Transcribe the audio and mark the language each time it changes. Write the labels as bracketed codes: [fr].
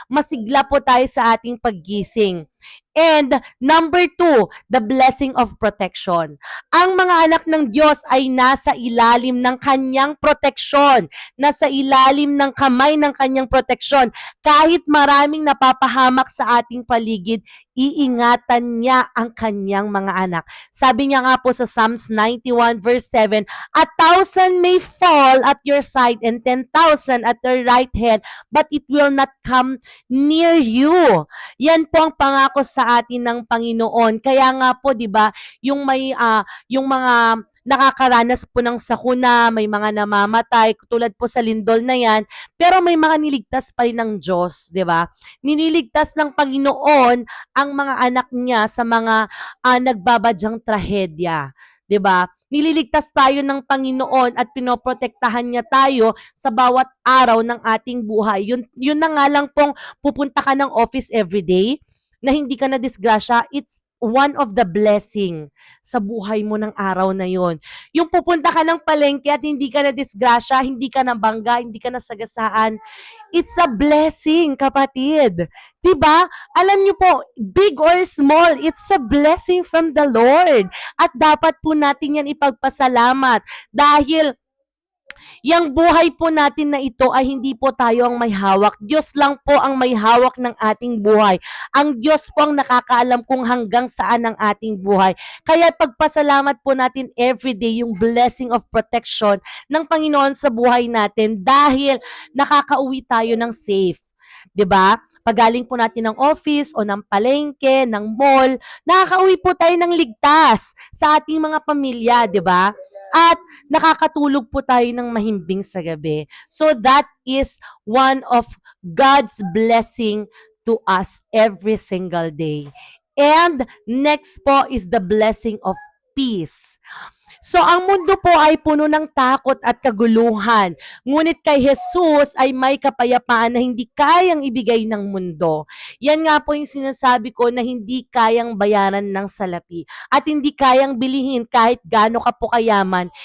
[tl] Masigla po tayo sa ating paggising. [en] And number 2, the blessing of protection. [tl] Ang mga anak ng Diyos ay nasa ilalim ng kanyang proteksyon, nasa ilalim ng kamay ng kanyang proteksyon. Kahit maraming napapahamak sa ating paligid, iingatan niya ang kanyang mga anak. Sabi niya nga po sa [en] Psalms 91 verse 7, 1,000 may fall at your side and 10,000 at your right hand, but it will not come near you. [tl] Yan po ang pangako sa atin ng Panginoon. Kaya nga po, 'di ba, yung yung mga nakakaranas po ng sakuna, may mga namamatay, tulad po sa lindol na yan, pero may mga niligtas pa rin ng Diyos, 'di ba? Niniligtas ng Panginoon ang mga anak niya sa mga nagbabadyang trahedya. 'di ba? Nililigtas tayo ng Panginoon at pinoprotektahan niya tayo sa bawat araw ng ating buhay. Yun na nga lang pong pupunta ka ng office everyday na hindi ka na disgrasya, [en] it's one of the blessing [tl] sa buhay mo ng araw na yon. Yung pupunta ka ng palengke at hindi ka na disgrasya, hindi ka na bangga, hindi ka na sagasaan, [en] it's a blessing, [tl] kapatid. 'Di ba? Alam niyo po, [en] big or small, it's a blessing from the Lord. [tl] At dapat po natin yan ipagpasalamat dahil yang buhay po natin na ito ay hindi po tayo ang may hawak. Diyos lang po ang may hawak ng ating buhay. Ang Diyos po ang nakakaalam kung hanggang saan ang ating buhay. Kaya pagpasalamat po natin everyday yung [en] blessing of protection [tl] ng Panginoon sa buhay natin dahil nakakauwi tayo ng safe. 'Di ba? Pagaling po natin ng office o ng palengke, ng mall, nakakauwi po tayo ng ligtas sa ating mga pamilya, 'di ba? At nakakatulog po tayo ng mahimbing sa gabi. [en] So that is one of God's blessing to us every single day. And next po is the blessing of peace. [tl] So ang mundo po ay puno ng takot at kaguluhan. Ngunit kay Jesus ay may kapayapaan na hindi kayang ibigay ng mundo. Yan nga po yung sinasabi ko na hindi kayang bayaran ng salapi at hindi kayang bilihin kahit gaano ka po kayaman.